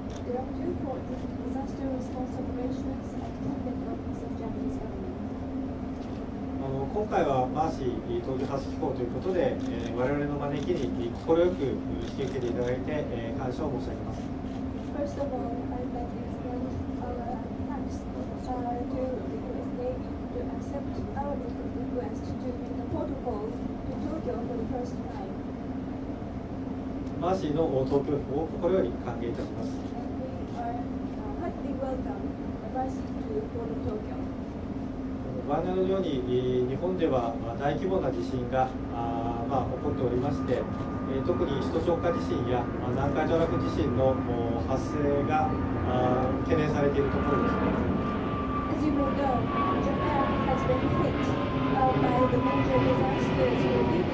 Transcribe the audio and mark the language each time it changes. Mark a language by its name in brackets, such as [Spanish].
[Japanese] 今回はマーシー東京初寄港ということで、我々の招きに快く引き受けていただいて、感謝を申し上げます。 [English] First of all, I'd like to extend our thanks to the US Navy to accept our request to make a protocol to Tokyo for the first time. [Japanese] マーシーの東京飛行を心より歓迎いたします。 [English] And we are heartily welcome Mercy to Port of Tokyo. [Japanese] ご案内のように日本では大規模な地震が起こっておりまして、特に首都直下地震や南海トラフ地震の発生が懸念されているところです。 [English] As you may know, Japan has been hit by the major disasters repeatedly.